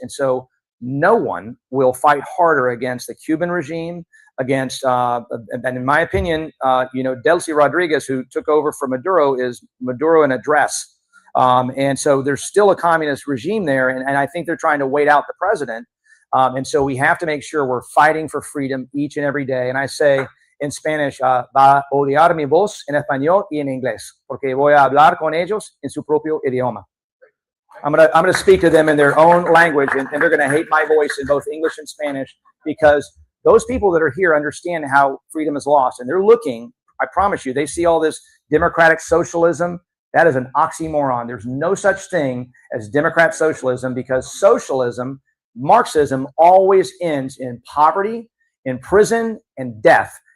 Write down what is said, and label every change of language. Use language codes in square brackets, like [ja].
[en] And so no one will fight harder against the Cuban regime, against, and in my opinion, Delcy Rodriguez, who took over for Maduro, is Maduro in a dress. And so there's still a communist regime there, and I think they're trying to wait out the president. And so we have to make sure we're fighting for freedom each and every day. And I say in Spanish, [es] va a odiar mi voz en español y en inglés, porque voy a hablar con ellos en su propio idioma. [en] I'm gonna speak to them in their own language, and they're gonna hate my voice in both English and Spanish, because those people that are here understand how freedom is lost, and they're looking. I promise you, they see all this democratic socialism. That is an oxymoron. There's no such thing as democrat socialism, because socialism, Marxism, always ends in poverty, in prison, and death.